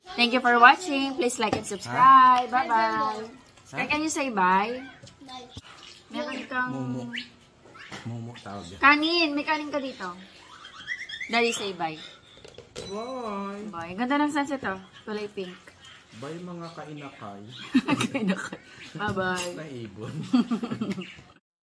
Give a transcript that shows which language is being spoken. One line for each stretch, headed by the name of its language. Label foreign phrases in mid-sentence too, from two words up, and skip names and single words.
English: Thank you for watching. Please like and subscribe. Bye-bye. Can you say bye? Bye.
Filipino: Meron kang... Momo tawag yan. Kanin! May kanin ka dito.
English: Daddy, say bye. Bye! Bye.
Filipino: Ganda ng sunset oh. Kulay pink. Bye mga kainakay
English: Bye-bye.
Filipino: na ibon.